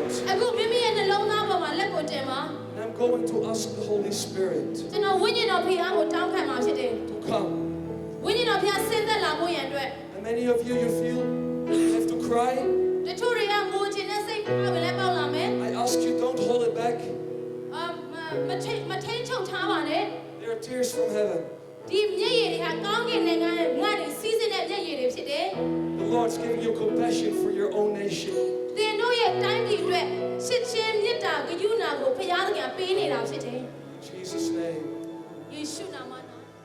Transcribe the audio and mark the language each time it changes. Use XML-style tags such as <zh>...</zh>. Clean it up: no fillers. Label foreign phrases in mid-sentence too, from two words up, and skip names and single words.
<my>အခုမိမိရဲ့နှလုံးသားပေါ်မှာလက်ကိုတင်ပါ</my> <en>And I'm going to ask the Holy Spirit</en> <my>ကျွန်တော်ဝိညာဉ်တော်ဖျားကိုတောင်းခံမှာဖြစ်တယ်</my> <en>to come.</en> <my>ဝိညာဉ်တော်ဖျားဆင်းသက်လာဖို့ရန်အတွက်</my> <en>And many of you, you feel you have to cry.</en> <my>တချို့တွေကငိုချင်တဲ့စိတ်အားဝင်လဲပေါက်လာမယ်</my> <en>I ask you, don't hold it back.</en> <my>မထိန်ချုပ်ထားပါနဲ့</my> <en>There are tears from heaven.</en> <my>ဒီမျက်ရည်တွေဟာကောင်းကင်နိုင်ငံရဲ့ငါ့တွေစီးစင်းတဲ့မျက်ရည်တွေဖြစ်တယ်</my> <en>The Lord's giving you compassion for your own nation.</en> <my>သင်တို့ရဲ့တိုင်းပြည်အတွက်ချစ်ချင်းမေတ္တာဂရုဏာကိုဖခင်သခင်ပေးနေတာဖြစ်တယ်</my> <en>In Jesus' name.</en> <my>ယေရှုနာမ၌</my>